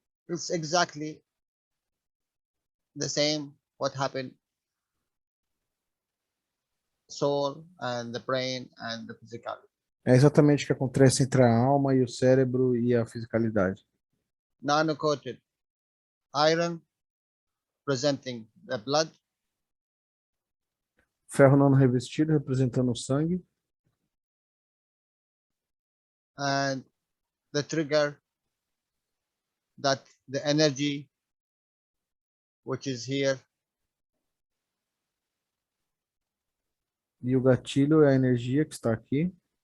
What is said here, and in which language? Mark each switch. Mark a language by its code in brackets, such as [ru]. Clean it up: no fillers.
[en] It's exactly the same what happened soul and the brain and the physicality. [pt] É exatamente o que acontece entre a alma e o cérebro e a fisicalidade. [en] Nano-coated iron presenting the blood, [pt] Ferro nano revestido representando o sangue, [en] and the trigger that the energy which is here [pt] e o gatilho é a energia que está aqui,